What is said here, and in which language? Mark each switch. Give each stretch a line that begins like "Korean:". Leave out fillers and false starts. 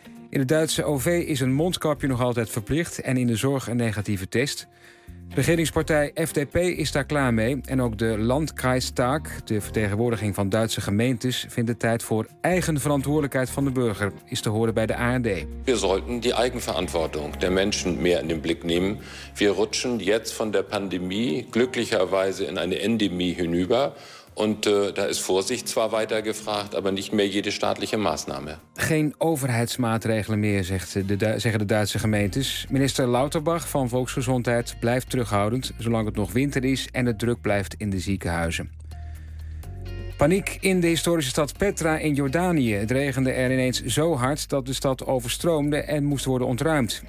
Dutch: In het Duitse OV is een mondkapje nog altijd verplicht en in de zorg een negatieve test. Regeringspartij FDP is daar klaar mee en ook de Landkreistag, de vertegenwoordiging van Duitse gemeentes, vindt het tijd voor eigen verantwoordelijkheid van de burger, is te horen bij de ARD.
German: We sollten die eigenverantwortung der Menschen meer in den Blick nehmen. Wir rutschen jetzt von der Pandemie glücklicherweise in eine Endemie hinüber Und da ist Vorsicht zwar weiter gefragt, aber nicht mehr jede staatliche Maßnahme.
Dutch: Geen overheidsmaatregelen meer, zeggen de Duitse gemeentes. Minister Lauterbach van Volksgezondheid blijft terughoudend, zolang het nog winter is en het druk blijft in de ziekenhuizen. Paniek in de historische stad Petra in Jordanië. Het regende er ineens zo hard dat de stad overstroomde en moest worden ontruimd.